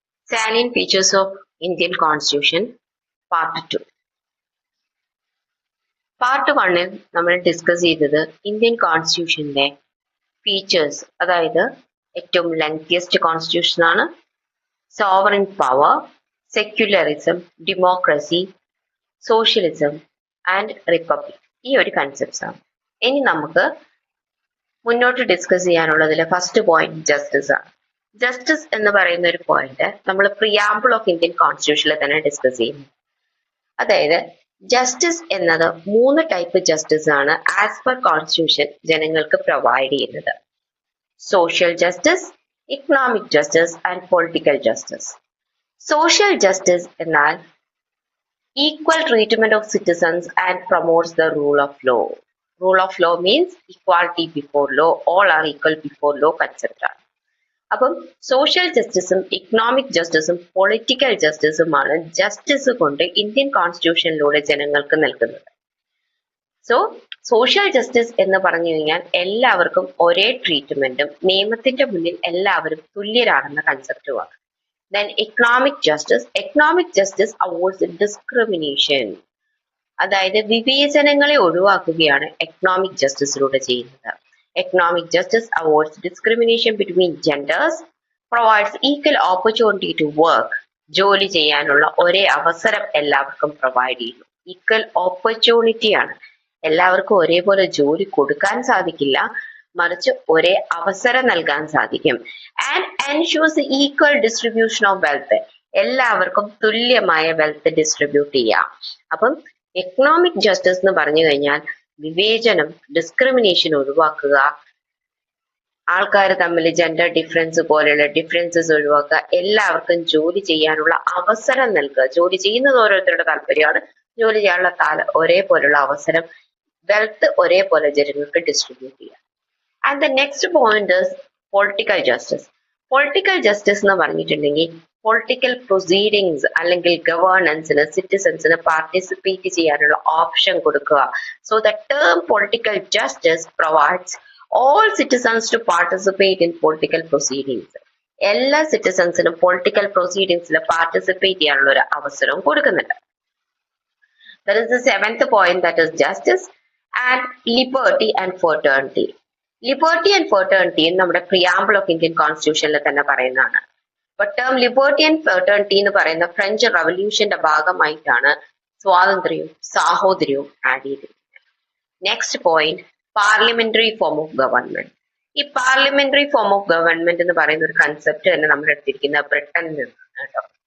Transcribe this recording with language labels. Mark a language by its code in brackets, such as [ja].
[en] Salient features of Indian Constitution, Part 2. [ml] Part 1 ൽ നമ്മൾ discuss ചെയ്തത് ഇന്ത്യൻ കോൺസ്റ്റിറ്റ്യൂഷന്റെ ഫീച്ചേഴ്സ്, അതായത് ഏറ്റവും ലെങ്തിയസ്റ്റ് കോൺസ്റ്റിറ്റ്യൂഷൻ ആണ്, sovereign power, secularism, democracy, socialism and republic. ഈ ഒരു കൺസെപ്റ്റ്സ് ആണ്. ഇനി നമുക്ക് മുന്നോട്ട് ഡിസ്കസ് ചെയ്യാനുള്ളതിൽ ഫസ്റ്റ് പോയിന്റ് ജസ്റ്റിസ് ആണ്. ജസ്റ്റിസ് എന്ന് പറയുന്ന ഒരു പോയിന്റ് നമ്മൾ പ്രിയാമ്പിൾ ഓഫ് ഇന്ത്യൻ കോൺസ്റ്റിറ്റ്യൂഷനിൽ തന്നെ ഡിസ്കസ് ചെയ്യുന്നു. അതായത് ജസ്റ്റിസ് എന്നത് 3 ടൈപ്പ് ജസ്റ്റിസ് ആണ് ആസ് പെർ കോൺസ്റ്റിറ്റ്യൂഷൻ ജനങ്ങൾക്ക് പ്രൊവൈഡ് ചെയ്യുന്നത്. Social justice, economic justice and political justice. Social justice എന്നാൽ [en] equal treatment of citizens and promotes the rule of law. Rule of law means equality before law, all are equal before law concept ആണ്. [ml] അപ്പം social ജസ്റ്റിസും economic ജസ്റ്റിസും political ജസ്റ്റിസുമാണ് justice കൊണ്ട് Indian കോൺസ്റ്റിറ്റ്യൂഷനിലൂടെ ജനങ്ങൾക്ക് നൽകുന്നത്. So social justice എന്ന് പറഞ്ഞു കഴിഞ്ഞാൽ എല്ലാവർക്കും ഒരേ ട്രീറ്റ്മെന്റും നിയമത്തിന്റെ മുന്നിൽ എല്ലാവരും തുല്യരാണെന്ന കൺസെപ്റ്റുമാണ്. [en] Then economic justice avoids discrimination. [ml] അതായത് വിവേചനങ്ങളെ ഒഴിവാക്കുകയാണ് എക്കണോമിക് ജസ്റ്റിസിലൂടെ ചെയ്യുന്നത്. [en] Economic justice avoids discrimination between genders, provides equal opportunity to work. [ml] ജോലി ചെയ്യാനുള്ള ഒരേ അവസരം എല്ലാവർക്കും പ്രൊവൈഡ് ചെയ്യുന്നു. ഈക്വൽ ഓപ്പർച്യൂണിറ്റി ആണ്. എല്ലാവർക്കും ഒരേപോലെ ജോലി കൊടുക്കാൻ സാധിക്കില്ല, മറിച്ച് ഒരേ അവസരം നൽകാൻ സാധിക്കും. [en] And ensures equal distribution of wealth. [ml] എല്ലാവർക്കും തുല്യമായ വെൽത്ത് ഡിസ്ട്രിബ്യൂട്ട് ചെയ്യാം. അപ്പം എക്കണോമിക് ജസ്റ്റിസ് എന്ന് പറഞ്ഞു കഴിഞ്ഞാൽ വിവേചനം, ഡിസ്ക്രിമിനേഷൻ ഒഴിവാക്കുക, ആൾക്കാർ തമ്മിൽ ജെൻഡർ ഡിഫറൻസ് പോലെയുള്ള ഡിഫറൻസസ് ഒഴിവാക്കുക, എല്ലാവർക്കും ജോലി ചെയ്യാനുള്ള അവസരം നൽകുക. ജോലി ചെയ്യുന്നത് ഓരോരുത്തരുടെ താല്പര്യമാണ്. ജോലി ചെയ്യാനുള്ള ഒരേപോലുള്ള അവസരം, വെൽത്ത് ഒരേപോലെ ജനങ്ങൾക്ക് ഡിസ്ട്രിബ്യൂട്ട് ചെയ്യുക. [en] And the next point is political justice. [ml] Political justice എന്ന് പറഞ്ഞിട്ടുണ്ടെങ്കിൽ പൊളിറ്റിക്കൽ പ്രൊസീഡിങ്സ് അല്ലെങ്കിൽ ഗവേണൻസിന് സിറ്റിസൺസിന് പാർട്ടിസിപ്പേറ്റ് ചെയ്യാനുള്ള ഓപ്ഷൻ കൊടുക്കുക. [en] So the term political justice provides all citizens to participate in political proceedings. [ml] എല്ലാ സിറ്റിസൺസിനും പൊളിറ്റിക്കൽ പ്രൊസീഡിങ്സിൽ പാർട്ടിസിപ്പേറ്റ് ചെയ്യാനുള്ള ഒരു അവസരം കൊടുക്കുന്നുണ്ട്. [en] That is the 7th point, that is justice and liberty and fraternity. [ml] Liberty and fraternity നമ്മുടെ preamble of Indian കോൺസ്റ്റിറ്റ്യൂഷനിൽ തന്നെ പറയുന്നതാണ്. But term liberty and fraternity എന്ന് പറയുന്ന ഫ്രഞ്ച് റവല്യൂഷന്റെ ഭാഗമായിട്ടാണ് സ്വാതന്ത്ര്യവും സാഹോദര്യവും ആഡ് ചെയ്തിരിക്കുന്നത്. Next point, parliamentary form of government. ഈ പാർലമെന്ററി ഫോം ഓഫ് ഗവൺമെന്റ് എന്ന് പറയുന്ന ഒരു കൺസെപ്റ്റ് തന്നെ നമ്മൾ എടുത്തിരിക്കുന്നത് ബ്രിട്ടനിൽ നിന്നാണ് കേട്ടോ.